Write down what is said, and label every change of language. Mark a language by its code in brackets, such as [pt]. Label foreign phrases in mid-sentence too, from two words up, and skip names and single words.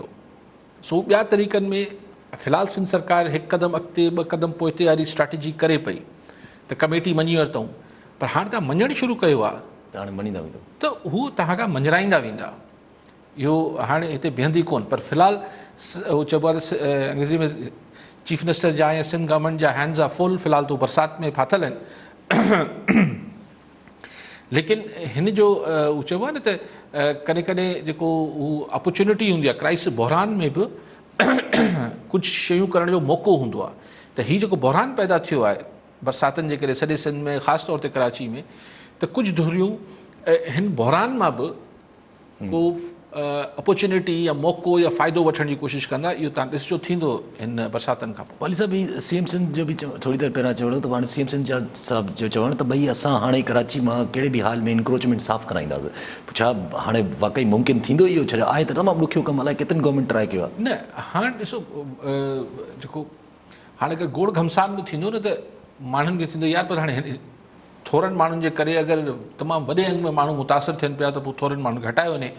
[sd] सो ॿिया तरीक़नि में फ़िलहाल सिंध सरकार हिकु क़दम अॻिते ॿ क़दम पोइते वारी स्ट्रेटजी करे पई त कमेटी मञी वरितऊं, पर हाणे तव्हां मञणु शुरू कयो आहे त हाणे मञींदा वेंदो त हू तव्हां खां मंझराईंदा वेंदा। इहो हाणे हिते बीहंदी कोन, पर फ़िलहाल उहो चइबो आहे त अंग्रेज़ी में [en] chief minister [sd] जा या सिंध गवर्नमेंट जा [en] hands are full, [sd] फ़िलहाल तो बरसाति में फाथल आहिनि। लेकिन हिन जो हू चइबो आहे न त कॾहिं कॾहिं जेको हू अपॉर्चुनिटी हूंदी आहे, क्राइसिस बहरान में बि कुझु शयूं करण जो मौक़ो हूंदो आहे। त हीउ जेको बहरान पैदा थियो आहे बरसातनि जे करे सॼे सिंध में, ख़ासि तौर ते कराची में, त कुझु धुरियूं हिन बहरान मां बि को अपॉर्चुनिटी या मौक़ो या फ़ाइदो वठण जी कोशिशि कंदा। इहो तव्हां ॾिसिजो थींदो हिन बरसातनि खां पोइ। वाली साहब ही CM सिंध जो भी थोड़ी देर पहिरां चवणो त हाणे CM सिंध जा साहब जो चवणु त भई असां हाणे कराची मां कहिड़े बि हाल में इंक्रोचमेंट साफ़ कराईंदासीं। छा हाणे वाकई मुमकिन थींदो इहो? छा आहे त तमामु ॾुखियो कमु, अलाए केतिरनि [en] government try [sd] कयो आहे। न हाणे ॾिसो जेको हाणे अगरि गोड़ घमसान बि थींदो न त माण्हुनि खे थींदो यार, पर हाणे थोरनि माण्हुनि जे करे अगरि तमामु वॾे अंग में माण्हू मुतासिर थियनि पिया त पोइ थोरनि माण्हुनि खे हटायो वञे।